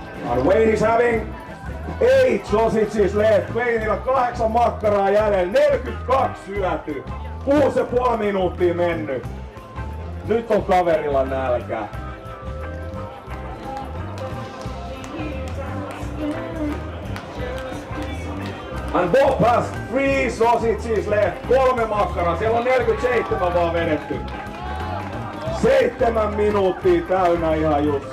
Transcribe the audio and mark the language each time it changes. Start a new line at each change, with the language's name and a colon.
English: And Wayne is having 8 sausages left.
Finnish: Wayneilla 8 makkaraa jäljellä, 42 syöty. 6,5 minuuttia mennyt. Nyt on kaverilla nälkä.
English: And Bob has 3 sausages left.
Finnish: 3 makkaraa. Siellä on 47 vaan vedetty. 7 minuuttia täynnä ihan just.